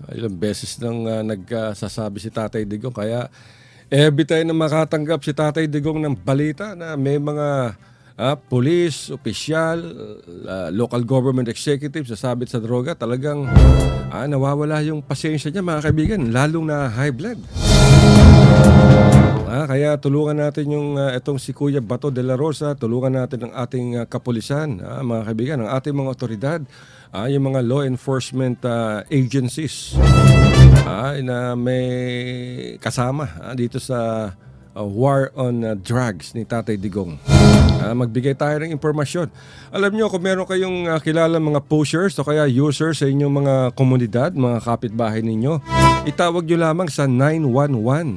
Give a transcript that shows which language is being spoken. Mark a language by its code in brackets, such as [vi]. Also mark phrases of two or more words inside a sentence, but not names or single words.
[tl] Ilang beses nang nagsasabi si Tatay Digong. Kaya [en] every time [tl] na makatanggap si Tatay Digong ng balita na may mga police, opisyal, [en] local government executive [tl] sasabit sa droga, talagang nawawala yung pasensya niya mga kaibigan, lalong na [en] high blood. [tl] Kaya tulungan natin yung itong si Kuya Bato de la Rosa, tulungan natin ang ating kapulisan, mga kaibigan, ang ating mga otoridad, yung mga [en] law enforcement agencies [tl] na may kasama dito sa [en] war on drugs [tl] ni Tatay Digong. Magbigay tayo ng impormasyon. Alam nyo, kung meron kayong kilala mga pushers o kaya users sa inyong mga komunidad, mga kapitbahay ninyo, itawag nyo lamang sa 911.